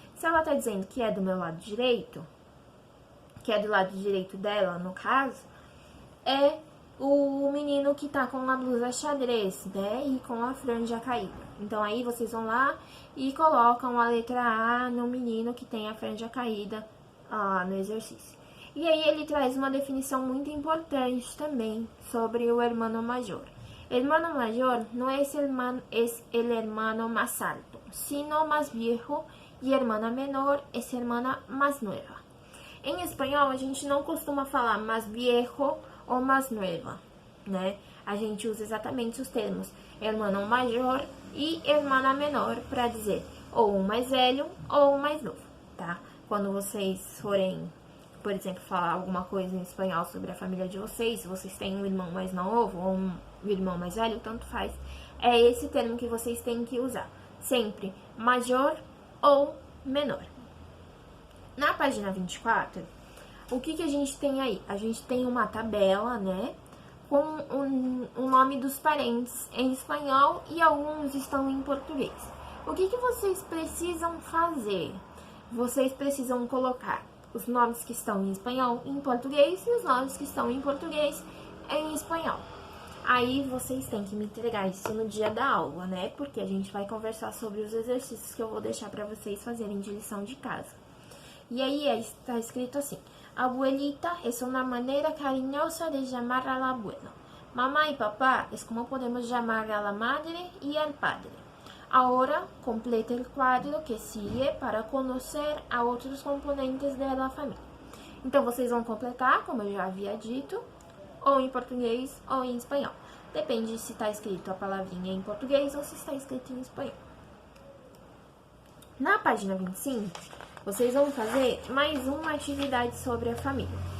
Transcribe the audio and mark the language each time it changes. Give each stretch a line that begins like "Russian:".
Portuguese: Se ela tá dizendo que é do meu lado direito, que é do lado direito dela, no caso, é o menino que tá com a blusa xadrez, né, e com a franja caída. Então, aí vocês vão lá e colocam a letra A no menino que tem a franja caída no exercício. E aí ele traz uma definição muito importante também sobre o hermano mayor.
Spanish: Hermano mayor no es el hermano más alto, sino más viejo, y hermana menor es hermana más nueva.
Portuguese: Em espanhol, a gente não costuma falar mais viejo ou mais nueva, né? A gente usa exatamente os termos hermano maior e hermana menor para dizer ou um mais velho ou um mais novo, tá? Quando vocês forem, por exemplo, falar alguma coisa em espanhol sobre a família de vocês, se vocês têm um irmão mais novo ou um irmão mais velho, tanto faz, é esse termo que vocês têm que usar. Sempre maior ou menor. Na página 24, o que a gente tem aí? A gente tem uma tabela, né, com o nome dos parentes em espanhol e alguns estão em português. O que vocês precisam fazer? Vocês precisam colocar os nomes que estão em espanhol em português e os nomes que estão em português em espanhol. Aí vocês têm que me entregar isso no dia da aula, né? Porque a gente vai conversar sobre os exercícios que eu vou deixar para vocês fazerem de lição de casa. E aí está escrito assim:
Spanish: abuelita es una manera cariñosa de llamar al abuelo. Mamá y papá es como podemos llamar a la madre y al padre. Ahora completa el cuadro que sigue para conocer a outros componentes de la família.
Portuguese: Então, vocês vão completar, como eu já havia dito, ou em português ou em espanhol. Depende se está escrito a palavrinha em português ou se está escrito em espanhol. Na página 25, vocês vão fazer mais uma atividade sobre a família.